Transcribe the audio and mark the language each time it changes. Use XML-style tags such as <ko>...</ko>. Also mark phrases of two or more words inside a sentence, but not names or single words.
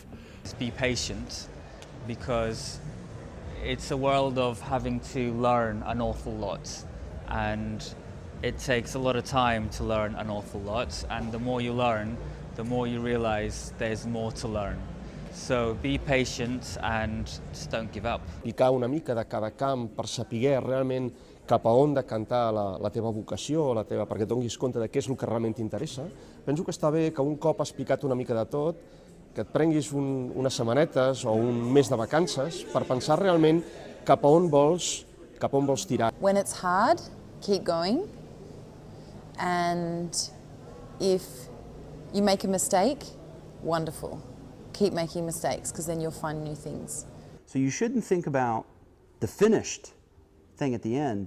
<en>Just be patient, because it's a world of having to learn an awful lot, and it takes a lot of time to learn an awful lot, and the more you learn, the more you realize there's more to learn. So be patient and just don't give up.</en> <ca>Picar una mica de cada camp per saber realment cap a on decantar la teva vocació, perquè et donis compte de què és el que realment t'interessa. Penso que està bé que un cop has picat una mica de tot, que et prenguis unes setmanetes o un mes de vacances per pensar realment cap a on vols tirar.</ca> <en>When it's hard, keep going. And if you make a mistake, wonderful. Keep making mistakes, because then you'll find new things. So you shouldn't think about the finished thing at the end.</en>